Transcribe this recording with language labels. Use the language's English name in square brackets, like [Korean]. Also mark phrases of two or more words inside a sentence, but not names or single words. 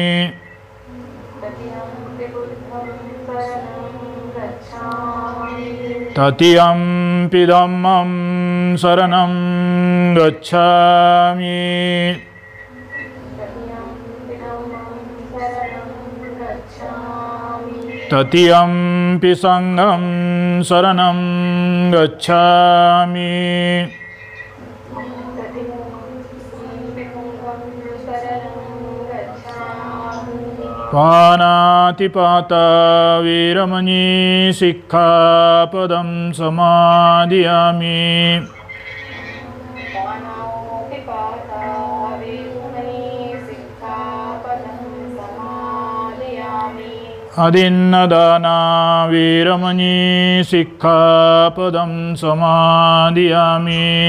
[Pali] तृतीयंपि धम्मं शरणं गच्छामि। तृतीयंपि संघं शरणं गच्छामि। पानातिपाता वीरमणि सिक्खापदं समादियामि। अदिन्नदाना वीरमणि सिक्खापदं समादियामि।